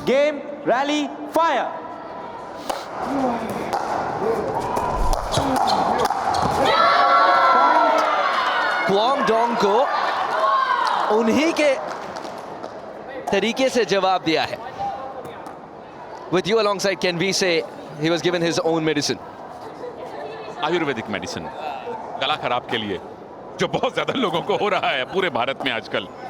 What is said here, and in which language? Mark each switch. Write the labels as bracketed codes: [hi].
[hi] Game rally fire. क्वांगडोंग को उन्हीं के तरीके से जवाब दिया है। [en] With you alongside, can we say he was given his own medicine? [hi] Ayurvedic medicine, गला खराब के लिए, जो बहुत ज्यादा लोगों को हो रहा है पूरे भारत में आजकल।